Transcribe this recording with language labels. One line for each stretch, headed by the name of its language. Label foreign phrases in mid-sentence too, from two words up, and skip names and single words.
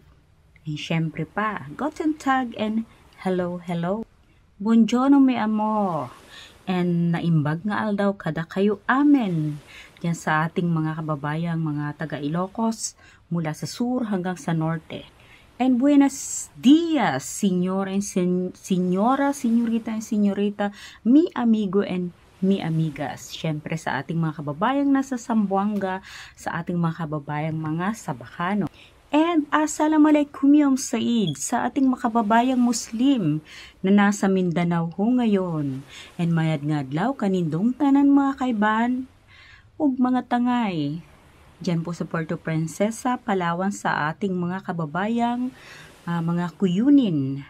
English: And
Filipino: syempre pa,
German: guten tag
English: and hello.
Spanish: Buongiorno mi amor.
Iloko: And naimbag nga aldaw kada kayo amen.
Filipino: Yan sa ating mga kababayang mga taga Ilocos mula sa sur hanggang sa norte.
Spanish: And buenos dias, señora and señorita, mi amigo and mi amigas.
Filipino: Syempre sa ating mga kababayang nasa Zamboanga, sa ating mga kababayang mga Sabacano. And
Arabic: السلام عليكم يوم سعيد
Filipino: sa ating mga kababayang Muslim na nasa Mindanao ho ngayon.
Kinaray-a: And mayad nga adlaw kanindong tanan mga kaiban ug mga tangay.
Filipino: Diyan po sa Puerto Princesa, Palawan sa ating mga kababayang mga kuyunin.